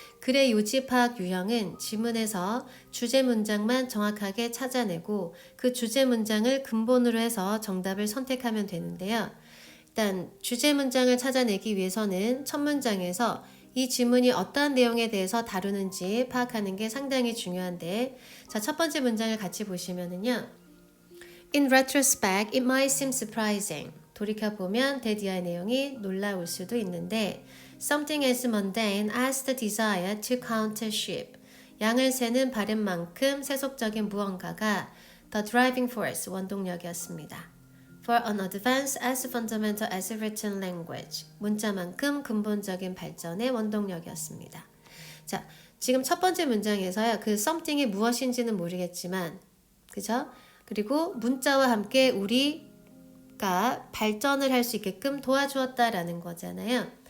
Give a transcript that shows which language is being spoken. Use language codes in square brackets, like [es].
[ko] 글의 요지 파악 유형은 지문에서 주제 문장만 정확하게 찾아내고 그 주제 문장을 근본으로 해서 정답을 선택하면 되는데요. 일단 주제 문장을 찾아내기 위해서는 첫 문장에서 이 지문이 어떠한 내용에 대해서 다루는지 파악하는 게 상당히 중요한데, 자, 첫 번째 문장을 같이 보시면은요. [en] In retrospect, it might seem surprising. [ko] 돌이켜보면 대디어의 내용이 놀라울 수도 있는데, [en] something as mundane as the desire to count sheep. [ko] 양을 세는 바램만큼 세속적인 무언가가 [en] the driving force, [ko] 원동력이었습니다. [en] For an advance as fundamental as written language. [ko] 문자만큼 근본적인 발전의 원동력이었습니다. 자, 지금 첫 번째 문장에서요. 그 something이 무엇인지는 모르겠지만, 그죠? 그리고 문자와 함께 우리가 발전을 할 수 있게끔 도와주었다라는 거잖아요.